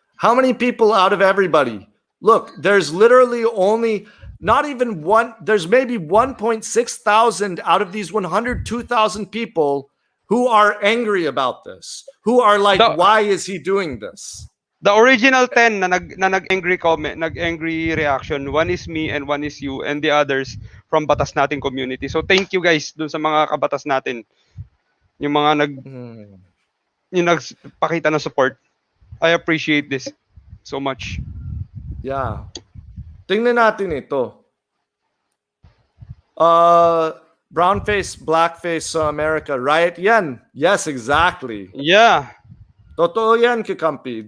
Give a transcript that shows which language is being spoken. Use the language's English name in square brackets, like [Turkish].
[English] How many people out of everybody? Look, there's literally only not even one, there's maybe 1.6 thousand out of these 102,000 people who are angry about this, who are like, why is he doing this? The original 10 [Filipino] na nag-angry comment, nag-angry reaction, [English] one is me and one is you and the others from Batas Natin community. So thank you guys [Filipino] dun sa mga kabatas natin. Yung mga yung nagpakita ng support. [English] I appreciate this so much. Yeah. [Filipino] Tingnan natin ito. [English] Brown face, black face America, right? [Filipino] Yan. [English] Yes, exactly. Yeah. [Filipino] Totoo yan, kakampi.